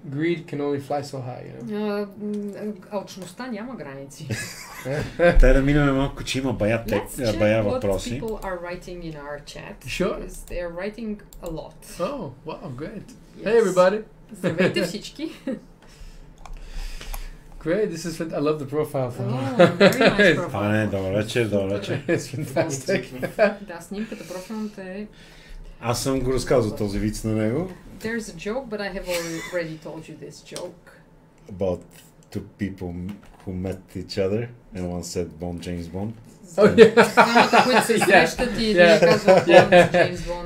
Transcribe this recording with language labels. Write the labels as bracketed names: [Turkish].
[English] Greed can only fly so high, [Bulgarian] алчността няма граници. Тай да минем малко, че има бая въпроси. [English] People are writing in our chat. Sure. They are writing a lot. Oh, wow, great. Yes. Hey everybody. [Bulgarian] Здравейте всички. [English] Great, this is I love the profile. Very nice profile. [Bulgarian] Добър вечер. [English] It's fantastic. [Bulgarian] Да, снимката профилната е Аз съм го разказал този виц на него. [English] There's a joke, but I have already told you this joke. About two people who met each other and one said Bond, James Bond. [Bulgarian] Двамата, които се срещат и един казва Bond, James Bond.